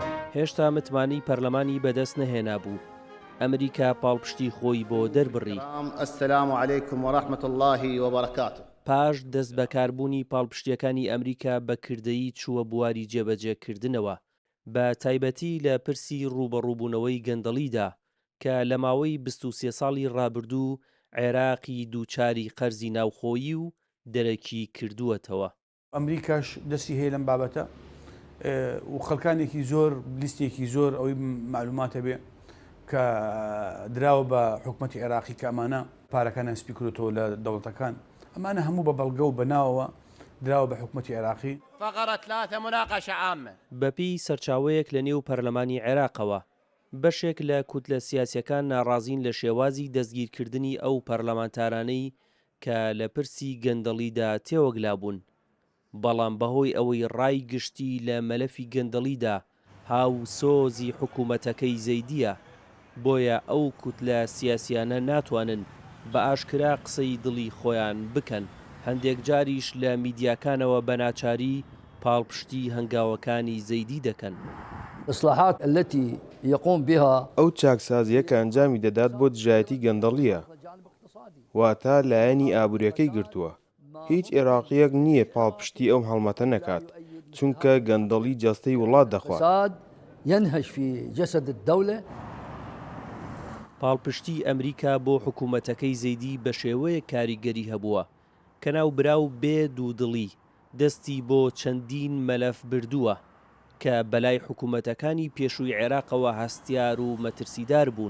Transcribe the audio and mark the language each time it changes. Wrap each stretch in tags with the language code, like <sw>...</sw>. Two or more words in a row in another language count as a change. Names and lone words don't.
<ckb>هێشتا متمانی پەرلەمانی بەدەست نەهێنا بوو. ئەمریکا پاڵپشتی خۆی بۆ دەربڕی.</ckb> <ar>السلام عليكم ورحمة الله وبركاته.</ar> <ckb>پاش دەست بەکاربوونی پاڵپشتیەکانی ئەمریکا بە کردەیی چووە بواری جێبەجێکردنەوە، بە تایبەتی لە پرسی ڕوبەڕووبوونەوەی گەندەڵیدا کە لە ماوەی 23 ساڵی ڕابردوو عێراقی دووچاری قەرزی ناوخۆیی و دەرەکی کردووەتەوە. ئەمریکاش دەستی هەیە لەم بابەتە و خەڵکانێکی زۆر لیستێکی زۆر ئەوەی معلوماتە بێ کە دراوە بە حکومەتی عێراقی کە ئەمانە پارەکانیان سپی کردوتەوە لە دەوڵەتەکان، ئەمانە هەموو بە بەڵگە و بەناوەوە دراوە بە حکومەتی عێراقی.</ckb> <ar>فقرة 3 مناقشة عامة.</ar> <ckb>بەپی سەرچاوەیەک لە نێو پەرلەمانی عێراقەوە بەشێک لە کوتلە سیاسیەکان ناڕازین لە شێوازی دەستگیرکردنی ئەو پەرلەمانتارانەی کە لە پرسی گەندەڵیدا تێوەگلا بوون، بەڵام بەهۆی ئەوەی ڕای گشتی لە مەلەفی گەندەڵیدا هاو سۆزی حکوومەتەکەی زەیدیە، بۆیە ئەو کوتلە سیاسیانە ناتوانن بە ئاشکرا قسەی دڵی خۆیان بکەن، هەندێک جاریش لە میدیاکانەوە بە ناچاری پاڵپشتی هەنگاوەکانی زەیدی دەکەن.</ckb> <ar>إصلاحات التي يقوم بها</ar> <ckb>ئەو چاکسازیە کە ئەنجامی دەدات بۆ دژایەتی گەندەڵیە، واتە لایەنی ئابوووریەکەی گرتووە. هیچ عێراقیەک نییە پاڵپشتی ئەو هەڵمەتە نەکات، چونکە گەندەڵی جەستەی وڵات دەخوات.</ckb> <ar>ينهش في جسد الدولة.</ar> <ckb>پاڵپشتی ئەمریکا بۆ حکوومەتەکەی زەیدی بە شێوەیە کاریگەری هەبووە کە ناوبراو بێ دوودڵی دەستی بۆ چەندین مەلەف بردووە کە بەلای حکوومەتەکانی پێشووی عێراقەوە هەستیار و مەترسیدار بوون.</ckb>